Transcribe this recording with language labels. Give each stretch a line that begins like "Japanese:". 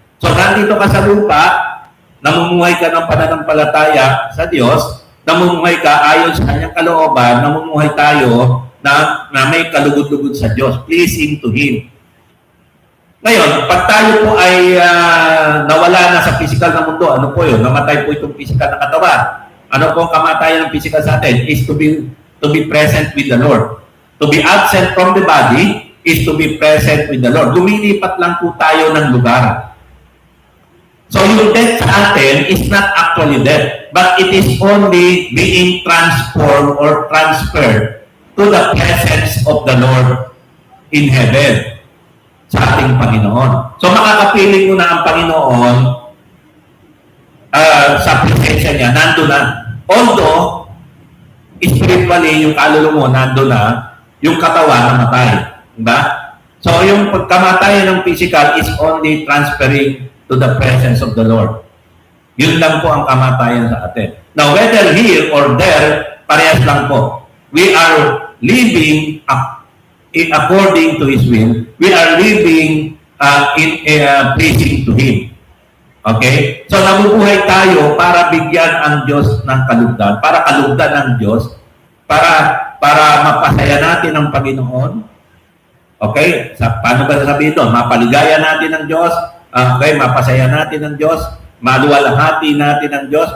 Filipino: So, nandito ka sa lupa, namumuhay ka ng pananampalataya sa Diyos, namumuhay ka ayon sa Kanyang kalooban, namumuhay tayo na may kalugod-lugod sa Diyos,
English: pleasing to Him.
Filipino: Ngayon, pag tayo po ay nasa physical na mundo, ano po yun? Namatay po itong physical na katawan. Ano po ang kamatayan ng physical sa atin?
English: Is to be present with the Lord. To be absent from the body is to be present with the Lord.
Filipino: Lumilipat lang po tayo ng lugar.
English: So yung death sa atin is not actually death, but it is only being transformed or transferred to the presence of the Lord in heaven
Filipino: sa ating Panginoon. So makakapiling mo na ang Panginoon sa presensya niya, nandun na. Although, spiritually, yung kaluluwa mo, nandun na, yung katawan namatay. Diba? So yung pagkamatayan ng
English: physical is only transferring to the presence of the Lord.
Filipino: Yun lang po ang kamatayan sa atin.
English: Now, whether here or there,
Filipino: parehas lang po.
English: We are living according to His will. We are living pleasing to Him. Okay?
Filipino: So, nabubuhay tayo para bigyan ang Diyos ng kalugdan, para kalugdan ng Diyos, para mapasaya natin ang Panginoon. Okay? Paano ba sasabihin ito? Mapaligaya natin ang Diyos. Okay? Mapasaya natin ang Diyos. Maluwalhati natin ang Diyos.